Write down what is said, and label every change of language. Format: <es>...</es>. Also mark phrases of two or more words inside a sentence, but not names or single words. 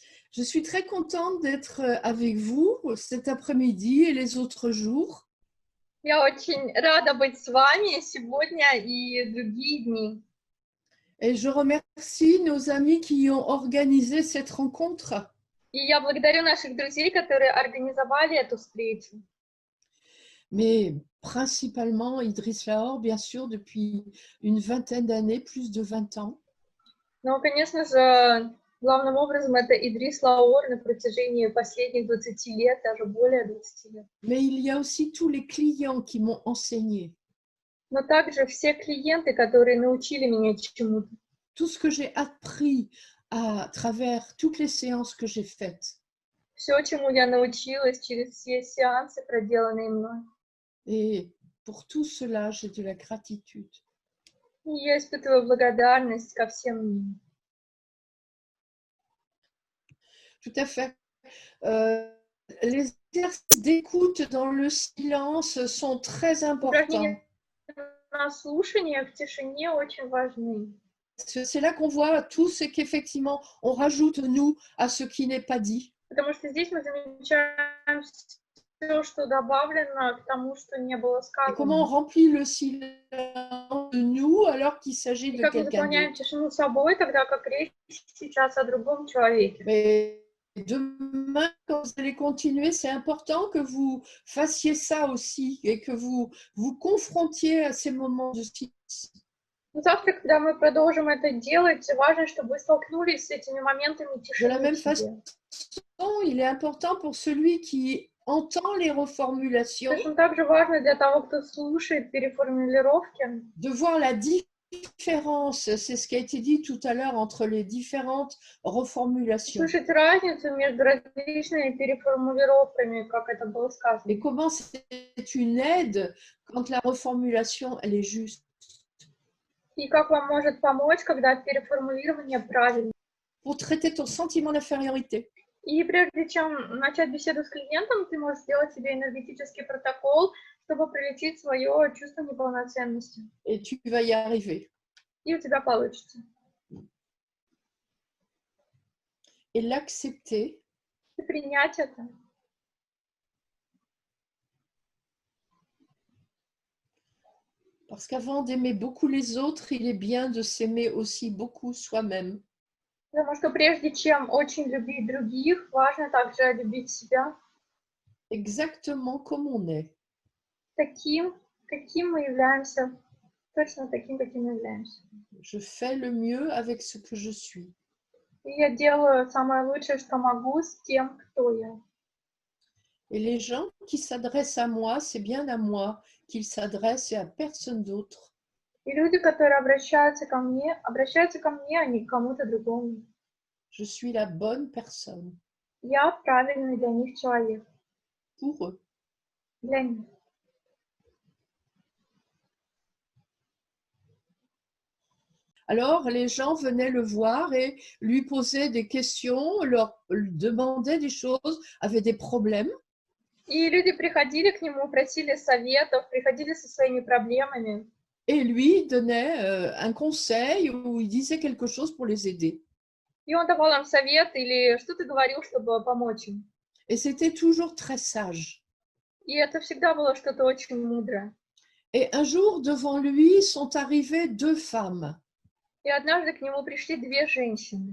<fr>Je suis très contente d'être avec vous cet après-midi et les autres jours.</fr> <ru>Я очень рада быть с вами сегодня и другие дни.</ru> <fr>Et je remercie nos amis qui ont organisé cette rencontre.</fr> <ru>И я благодарю наших друзей, которые организовали эту встречу.</ru> <fr>Mais principalement Idriss Lahore, bien sûr, depuis une vingtaine d'années, plus de 20 ans.</fr> <ru>Но, конечно же, главным образом это Идрис Лаор на протяжении последних 20 лет, даже более 20 лет.</ru> <fr>Mais il y a aussi tous les clients qui m'ont enseigné.</fr> <ru>Но также все клиенты, которые научили меня чему-то.</ru> <fr>Tout ce que j'ai appris à travers toutes les séances que j'ai faites.</fr> <ru>Все, чему я научилась через все сеансы, проделанные мной.</ru> <fr>Et pour tout cela, j'ai de la gratitude.</fr> <ru>И я испытываю благодарность ко всем ним.</ru> <fr>Tout à fait. Les exercices d'écoute dans le silence sont très importants.</fr> <ru>Упражнения на слушание в тишине очень важны.</ru> <fr>C'est là qu'on voit tout ce qu'effectivement on rajoute nous à ce qui n'est pas dit.</fr> <ru>Потому что здесь мы замечаем все, что добавлено к тому, что не было</ru> <fr>Et comment on</fr> <ru>сказано.</ru> <fr>remplit le silence de nous alors qu'il s'agit</fr> <ru>И</ru> <fr>de</fr> <ru>как мы</ru> <fr>quelqu'un</fr> <ru>заполняем</ru> <fr>d'autre.</fr> <ru>тишину собой, тогда как речь сейчас о другом человеке.</ru> <fr>Mais demain, quand vous allez continuer, c'est important que vous fassiez ça aussi et que vous vous confrontiez à ces moments de silence.</fr> <ru>Но завтра, когда мы продолжим это делать, важно, чтобы вы столкнулись с этими моментами</ru> <fr>De la</fr> <ru>тишины в</ru> <fr>même</fr> <ru>себе.</ru> <fr>façon, il est important pour celui qui entend les reformulations</fr> <ru>Точно так же важно для того, кто слушает переформулировки,</ru> <fr>de voir la différence, c'est ce qui a été dit tout à l'heure, entre les différentes reformulations.</fr> <ru>слышать разницу между различными переформулировками, как это было</ru> <fr>Et</fr> <ru>сказано.</ru> <fr>comment c'est une aide quand la reformulation, elle est juste.</fr> <ru>И как вам может помочь, когда переформулирование правильно.</ru> <fr>Pour traiter ton sentiment d'infériorité.</fr> <ru>И прежде чем начать беседу с клиентом, ты можешь сделать себе энергетический протокол, чтобы пролечить свое чувство неполноценности.</ru> <fr>Et tu vas y arriver.</fr> <ru>И у тебя получится.</ru> <fr>Et l'accepter,</fr> <ru>И принять это.</ru> <fr>parce qu'avant d'aimer beaucoup les autres, il est bien de s'aimer aussi beaucoup soi-même.</fr> <ru>Потому что прежде чем очень любить других, важно также любить себя</ru> <fr>Exactement comme on est.</fr> <ru>таким, каким мы являемся. Точно таким, каким мы являемся.</ru> <fr>Je fais le mieux avec ce que je suis.</fr> <ru>И я делаю самое лучшее, что могу с тем, кто я.</ru> <fr>Et les gens qui s'adressent à moi, c'est bien à moi qu'ils s'adressent et à personne d'autre.</fr> <ru>И люди, которые обращаются ко мне, а не к кому-то другому.</ru> <fr>Je suis la bonne personne</fr> <ru>Я правильный для них человек.</ru> <fr>pour eux.</fr> <ru>Для них.</ru> <fr>Alors, les gens venaient le voir et lui posaient des questions, leur demandaient des choses, avaient des problèmes.</fr> <ru>И люди приходили к нему, просили советов, приходили со своими проблемами.</ru> <fr>Et lui donnait un conseil ou il disait quelque chose pour les aider.</fr> <ru>И он давал им совет или что-то говорил, чтобы помочь им.</ru> <fr>Et c'était toujours très sage.</fr> <ru>И это всегда было что-то очень мудрое.</ru> <fr>Et un jour, devant lui, sont arrivées deux femmes.</fr> <ru>И однажды к нему пришли две женщины.</ru>